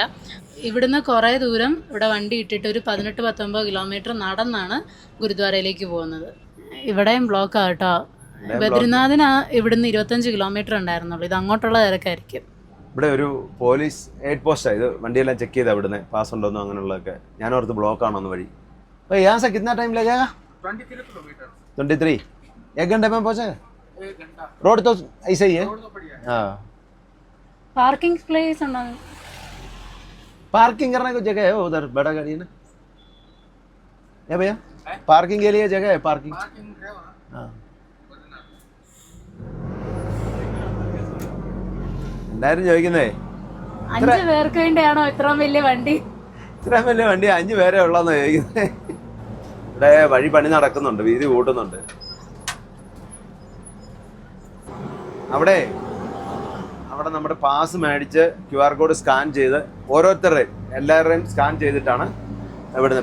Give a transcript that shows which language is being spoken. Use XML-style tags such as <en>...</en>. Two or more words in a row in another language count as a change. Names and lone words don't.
<ml>ഇവിടുന്ന് കുറേ ദൂരം ഇവിടെ വണ്ടി ഇട്ടിട്ട് ഒരു 18-19 കിലോമീറ്റർ നടന്നാണ് ഗുരുദ്വാരയിലേക്ക് പോകുന്നത്. ഇവിടെയും ബ്ലോക്കാണ് കേട്ടോ. ബദ്രിനാഥിന് ഇവിടുന്ന് 25 കിലോമീറ്റർ ഉണ്ടായിരുന്നുള്ളൂ. ഇത് അങ്ങോട്ടുള്ള തിരക്കായിരിക്കും. ഇവിടെ ഒരു</ml> <en>police aid post ആണ്.</en> <ml>ഇത് വണ്ടിയെല്ലാം ചെക്ക് ചെയ്താൽ ഇവിടുന്ന് പാസ് ഉണ്ടോന്നോ അങ്ങനെയുള്ളതൊക്കെ. ഞാൻ ഓർത്ത് ബ്ലോക്ക് ആണോന്ന് വഴി.</ml> <hi>यहाँ से कितना टाइम लगेगा? 23 किलोमीटर। 23 1 घंटे में पहुंचे? 1 घंटा। रोड तो ऐसे ही है। रोड तो बढ़िया है। हाँ,</hi> <en>parking place</en> <ml>ഉണ്ടോ?</ml> <hi>पार्किंग करने को जगह है उधर, बड़ा गाड़ी है ना। या भैया पार्किंग के लिए जगह है? पार्किंग पार्किंग है वहाँ। हाँ,</hi> <ml>എല്ലാരും ചോദിക്കുന്നേ 5 പേർക്ക് വേണ്ടിയാണോ ഇത്രയും വലിയ വണ്ടി? ഇത്രയും വലിയ വണ്ടി 5 പേരെ ഉള്ളതെന്ന് ചോദിക്കുന്നേ. ഇവിടെ വഴി പണി നടക്കുന്നുണ്ട്, വീതി കൂട്ടുന്നുണ്ട്. അവിടെ നമ്മുടെ പാസ് മേടിച്ച്</ml> <en>QR code</en> <ml>സ്കാൻ ചെയ്ത് ഓരോരുത്തരുടെയും എല്ലാവരുടെയും സ്കാൻ ചെയ്തിട്ടാണ് ഇവിടുന്ന്.</ml>